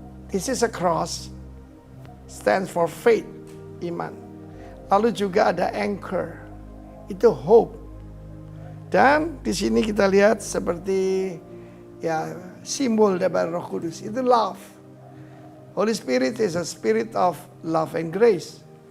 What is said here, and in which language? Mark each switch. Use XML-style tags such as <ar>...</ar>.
<en>This is a cross, stands for faith, iman.</en> <id>Lalu juga ada anchor, itu hope. Dan di sini kita lihat seperti ya simbol dari Roh Kudus, itu love.</id> <en>Holy Spirit is a spirit of love and grace.</en>